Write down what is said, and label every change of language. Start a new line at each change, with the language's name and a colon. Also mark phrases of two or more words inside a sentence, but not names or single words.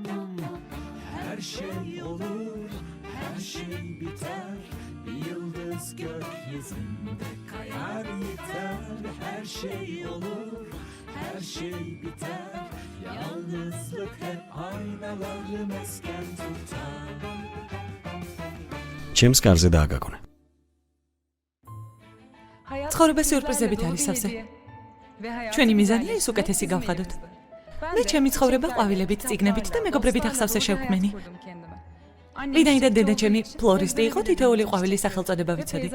Turkish: Her şey olur, her şey biter. Bir yıldız gökyüzünde kayar yeter. Her şey olur, her şey biter. Yalnızlık hep aynaları mesken tutar.
Georgian: ჩემს კარზე დააგაგონე. ცხოვრება სიურპრიზებით არის სავსე. ჩვენი მიზანია ის უკეთესი გავხადოთ. მე ჩემი ცხოვრება ყვავილებით, წიგნებით და მეგობრებით ახსავსე შევქმენი. ვინაიდან დედა ჩემი ფლორისტი იყო, თითოეული ყვავილის სახელწოდება ვიცოდი.